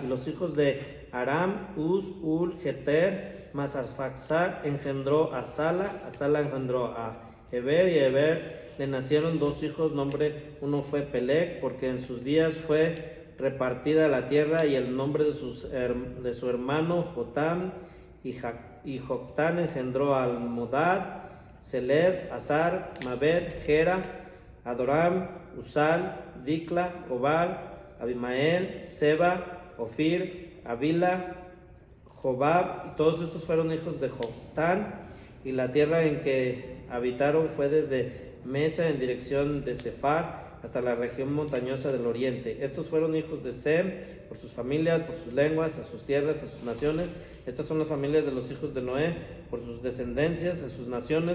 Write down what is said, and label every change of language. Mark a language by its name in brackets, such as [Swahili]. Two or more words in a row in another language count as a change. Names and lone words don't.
[Spanish] Y los hijos de Aram, Uz, Ul, Geter, mas Arfaxad engendró a Sala, engendró a Eber, y a Eber le nacieron dos hijos, nombre uno fue Peleg, porque en sus días fue repartida la tierra, y el nombre de su hermano Jotam, y Joctán engendró al Modad, Selef, Azar, Mabed, Gera, Adoram, Usal, Dikla, Obal, Abimael, Seba, Ofir, Avila, Jobab, y todos estos fueron hijos de Joctán. Y la tierra en que habitaron fue desde Mesa en dirección de Sefar hasta la región montañosa del oriente. Estos fueron hijos de Sem por sus familias, por sus lenguas, en sus tierras, en sus naciones. Estas son las familias de los hijos de Noé por sus descendencias, en sus naciones.